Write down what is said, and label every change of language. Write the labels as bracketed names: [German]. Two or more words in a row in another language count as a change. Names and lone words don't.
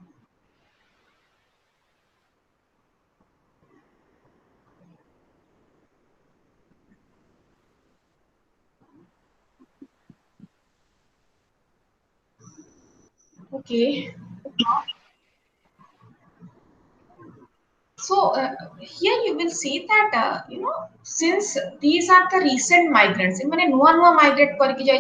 [English] okay so here you will see that since these are the recent migrants [Odia] ମାନେ ନୁଆ ନୁଆ migrate କରକେ ଯାଈ